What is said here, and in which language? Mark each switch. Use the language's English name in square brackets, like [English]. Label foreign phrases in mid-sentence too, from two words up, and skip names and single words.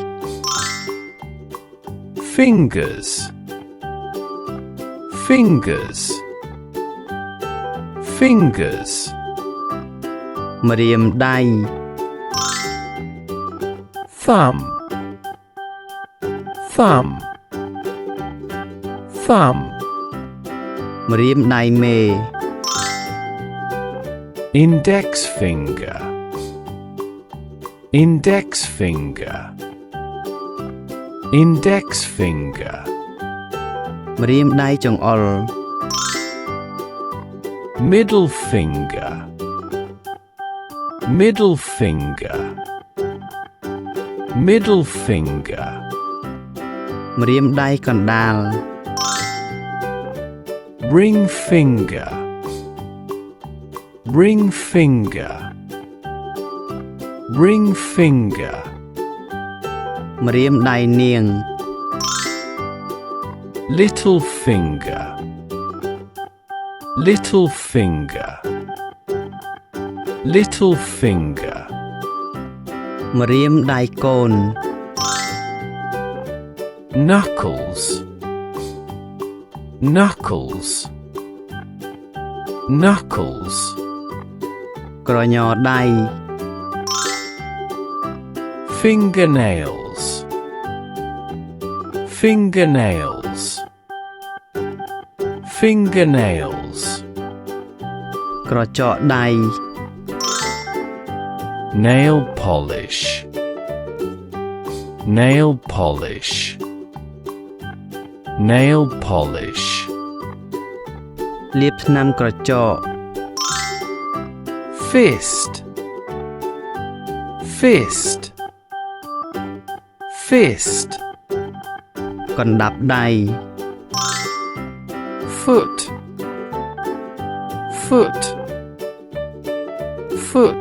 [English] fingers, fingers, fingers, [Khmer] ម្រាមដៃ [English] thumb, thumb, thumb, [Khmer] ម្រាមដៃមេ [English] index finger, index finger, index finger, [Khmer] ម្រាមដៃចង្អុល [English] middle finger, middle finger, middle finger, [Khmer] ម្រាមដៃកណ្ដាល [English] ring finger, ring finger, ring finger, [Khmer] ម្រាមដៃនាង [English] little finger, little finger, little finger, [Khmer] ម្រាមដៃកូន [English] knuckles, knuckles, knuckles, [Khmer] ក្រញ៉ដៃ [English] fingernails, fingernails, fingernails, [Khmer] ក្រចកដៃ [English] nail polish, nail polish, nail polish, [Khmer] លាបថ្នាំក្រចក [English] fist, fist, fist, [Khmer] កណ្ដាប់ដៃ [English] foot, foot, foot,